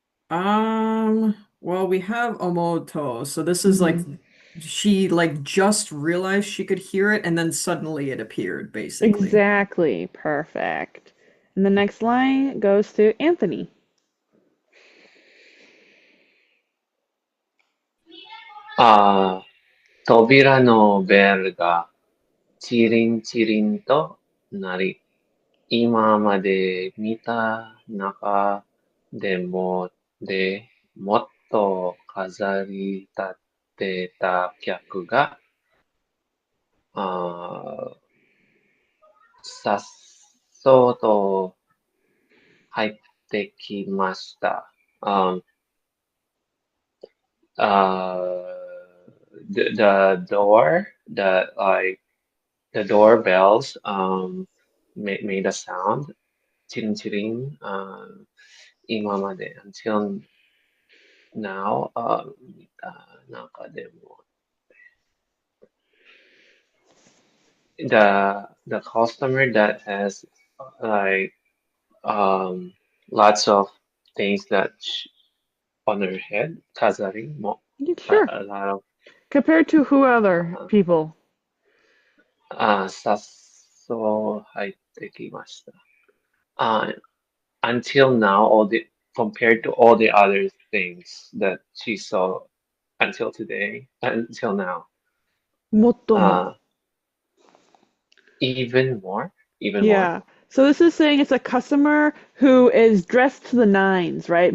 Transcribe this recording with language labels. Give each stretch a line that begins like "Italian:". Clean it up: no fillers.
English: Well, we have Omoto, so this is like Hmm. she like just realized she could hear it, and then suddenly it appeared, basically. Exactly. Perfect. And the next line goes to Anthony.
Japanese: ああ、扉のベルがチリンチリンとなり、今まで見た中でももっと飾り立てた客が、あさっそうと入ってきました。
English: Uh, the door, the doorbells, made a sound, ching ching,
Japanese: 今まで
English: until now,
Japanese: 見た中でも
English: the customer that has like lots of things that on her head, kazari, Yeah, sure. a lot of Compared to who other uh, people?
Japanese: さっそう入ってきました。
English: Until now, compared to all the other things that she saw until today, until now,
Japanese: もっとも.
English: uh, even more, even more. Yeah. So this is saying it's a customer who is dressed to the nines, right?